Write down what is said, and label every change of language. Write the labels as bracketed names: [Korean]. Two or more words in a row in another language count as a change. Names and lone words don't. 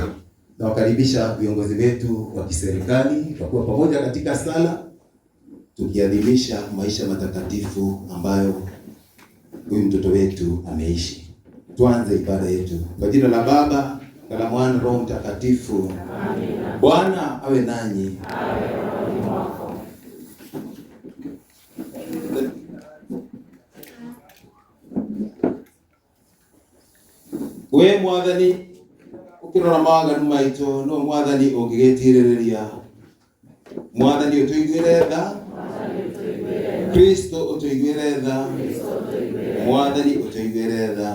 [Swahili] Nawakaribisha viongozi wetu wa kiserikali tutakuwa pamoja katika sala tukiadhimisha maisha matakatifu ambayo huyu mtoto wetu ameishi. Tuanze ibada yetu. Kwa jina la Baba, na la Mwana, Roho Mtakatifu. Amina. Bwana awe nanyi. Awe rohoni mwako. [Kikuyu] We Mwathani ukirora maganu maito no Mwathani ungigitirereria. Mwathani utuiguire tha, Kristo utuiguire tha, Mwathani utuiguire tha.